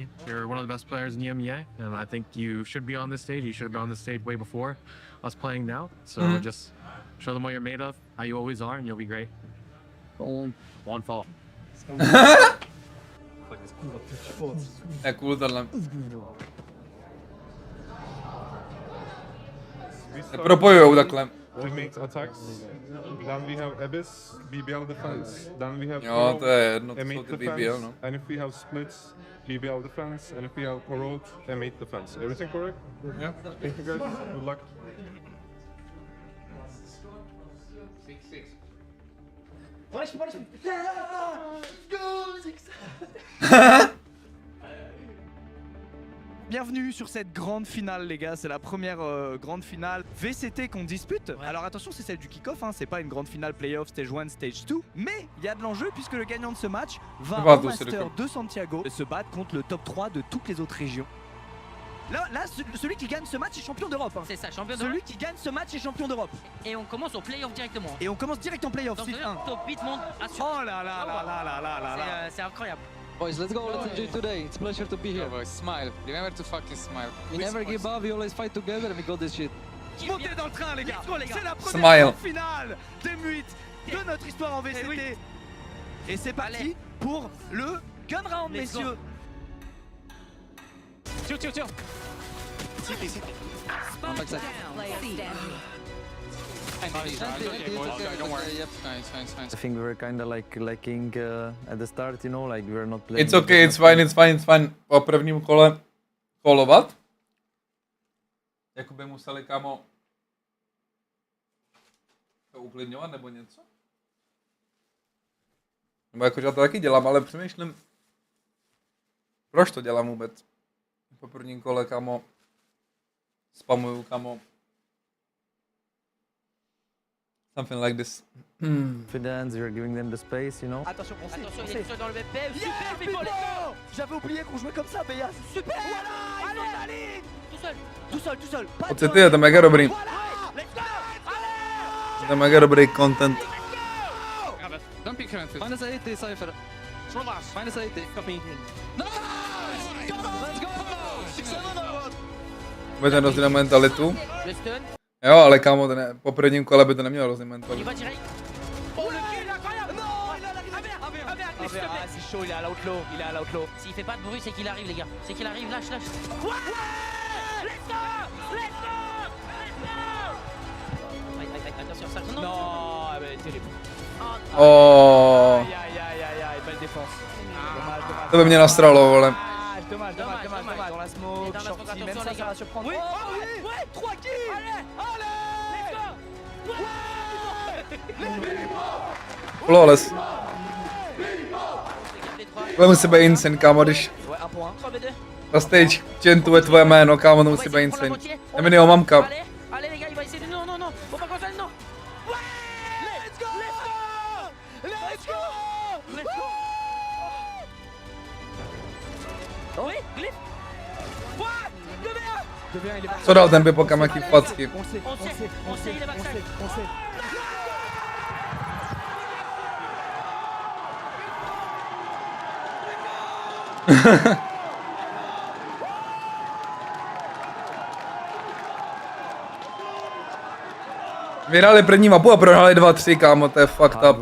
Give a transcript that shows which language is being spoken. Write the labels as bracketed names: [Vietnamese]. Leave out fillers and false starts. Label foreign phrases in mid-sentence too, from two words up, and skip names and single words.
[English] You're one of the best players in the EMEA, and I think you should be on this stage. You should have been on this stage way before us playing now. So just show them what you're made of, how you always are, and you'll be great. One fall. [Czech] Cool tohle. Nepropojujou takhle. [English] We make attacks, then we have Abyss, BBL defense, then we have [Czech] jo, to je jedno, to M8 jsou ty defense, BBL, no. [English] and if we have splits, BBL defense, and if we have Corrode, M8 defense. Everything correct? Yeah. Thank you guys, good luck. 6-6. [French] Bienvenue sur cette grande finale les gars, c'est la première grande finale VCT qu'on dispute. Ouais. Alors attention, c'est celle du kick-off, hein. C'est pas une grande finale [English] playoff stage 1, stage 2, [French] mais il y a de l'enjeu puisque le gagnant de ce match va au Master de Santiago et se battre contre le top 3 de toutes les autres régions. Là, celui qui gagne ce match est champion d'Europe. Hein. C'est ça, champion d'Europe. Celui qui gagne ce match est champion d'Europe. Et on commence au playoff directement. Et on commence direct en playoff. Donc top 8 monde assuré. Oh là là là là là là là. C'est incroyable. [English] Boys, let's go, let's enjoy today. It's a pleasure to be here. Yeah, boys, smile. Remember to fucking smile. We never give up, we always fight together and we got this shit. [French] Montez dans le train les gars. C'est la première [English] Smile. [French] finale des M8 de notre histoire en VCT. Et c'est parti pour le [English] gun round, [French] messieurs. Tire. City. [English] On backside. Don't worry. It's fine. I think we were kind of like lacking at the start, you know, like we were not playing. It's okay, it's fine. [Czech] Po prvním kole kolovat. Jakoby museli, kámo, to uklidňovat nebo něco? Nebo jakože já to taky dělám, ale přemýšlím, proč to dělám vůbec. Po prvním kole, kámo, spamuju, kámo. [English] Something like this. Confidence, you're giving them the space, you know. [French] Attention, il est dans le BP. Super, [English] Pipo, let's go. [French] J'avais oublié qu'on jouait comme ça, Béa. Super. Voilà, ils ont la ligne. Tout seul. [Czech] Pocity, je to mega dobrý. [English] Let's go. [French] Allez. [Czech] Je to mega dobrý content. [English] Don't pick her. Minus 80, Cypher. Minus 80. Copy. Let's go. 6-7. [Czech] Bude ten rozdíl mentalitu. Jo, ale kámo, po prvním kole by to nemělo rozdíl mentalitu. [French] Oh, le kill, incroyable. Non, il a la c'est chaud, il est à l'outlaw. S'il fait pas de bruit, c'est qu'il arrive, les gars. C'est qu'il arrive, lâche. Ouais. [English] Let's go. [French] Attention, ça non. Non, mais terrible. Oh. Aïe, belle défense. Dommage. [Czech] To by mě nastralo, vole. [French] Dommage. Dans la smoke, shorty, même ça va surprendre. Oui. 3 kills. Allez, [English] let's go. Flawless. [Czech] Tohle musí být insane, kámo, když na stage chantuje tvoje jméno, kámo, to musí být insane. Eminyho mamka. [French] Allez les gars, il va essayer de... Non, non, non, faut pas qu'on fasse, non. Ouais. [English] Let's go. Let's go. Let's go. Oh oui, glitch. What? 2v1. [Czech] Co dal ten Bipo, kam jaký facky? [French] On sait, il est backside. On sait. [Czech] Vyhráli první mapu a prohráli 2-3, kámo, to je [English] fucked up.